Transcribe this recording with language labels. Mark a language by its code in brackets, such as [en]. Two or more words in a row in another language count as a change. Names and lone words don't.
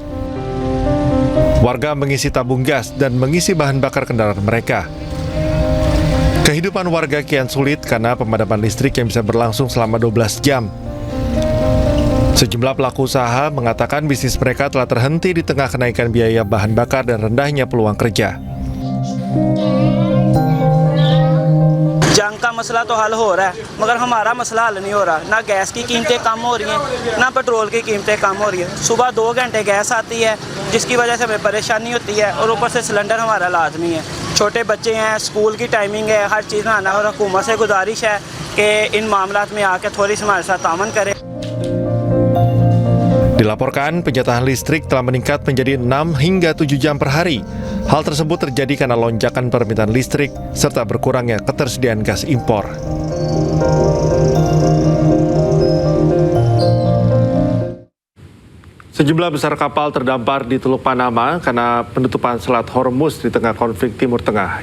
[id] Warga mengisi tabung gas dan mengisi bahan bakar kendaraan mereka. Kehidupan warga kian sulit karena pemadaman listrik yang bisa berlangsung selama 12 jam. Sejumlah pelaku usaha mengatakan bisnis mereka telah terhenti di tengah kenaikan biaya bahan bakar dan rendahnya peluang kerja. [ur] جنگ کا مسئلہ تو حل ہو رہا ہے، مگر ہمارا مسئلہ حل نہیں ہو رہا. نہ گیس کی قیمتیں کم ہو رہی ہیں، نہ پیٹرول کی قیمتیں کم ہو رہی ہیں. صبح 2 گھنٹے گیس آتی ہے، جس کی وجہ سے ہمیں پریشانی ہوتی ہے، اور اوپر سے سلنڈر ہمارا لازمی ہے. چھوٹے بچے ہیں، سکول کی ٹائمنگ ہے، ہر چیز میں آنا، اور حکومت سے گزارش ہے کہ ان معاملات میں آکے تھوڑی سی ہمارے ساتھ تامن کریں. [id] Dilaporkan penjatahan listrik telah meningkat menjadi 6 hingga 7 jam per hari. Hal tersebut terjadi karena lonjakan permintaan listrik serta berkurangnya ketersediaan gas impor. Sejumlah besar kapal terdampar di Teluk Panama karena penutupan Selat Hormuz di tengah konflik Timur Tengah.